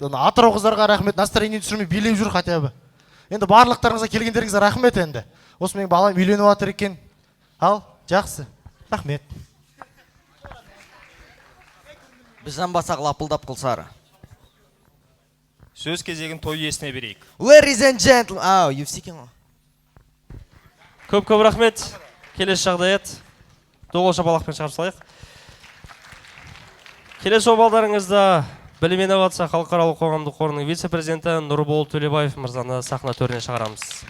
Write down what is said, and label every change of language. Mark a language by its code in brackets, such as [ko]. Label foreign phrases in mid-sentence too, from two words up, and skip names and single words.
[kk] Атырау қыздарға рахмет. Настроение түсірмей билеп жүр [ru] хотя бы. [kk] Енді барлықтарыңызға келгендеріңізге рахмет енді. Осы менің балам үйленіп жатыр екен. Ал, жақсы. Рахмет. Біз жанбасақ лапылдап Құлсары. Сөз кезегін той иесіне берейік. [en] Ladies and gentlemen. [kk] Ау, Евсекен ғой. Көп рахмет. Келесі жағдаят. Доғыл шапалақпен шығарып салайық. Келесі обалдарыңызда білім инновация халықаралық қоғамдық қорының вице-президенті Нұрбол Төлебаев мырзаны сахна төріне шығарамыз.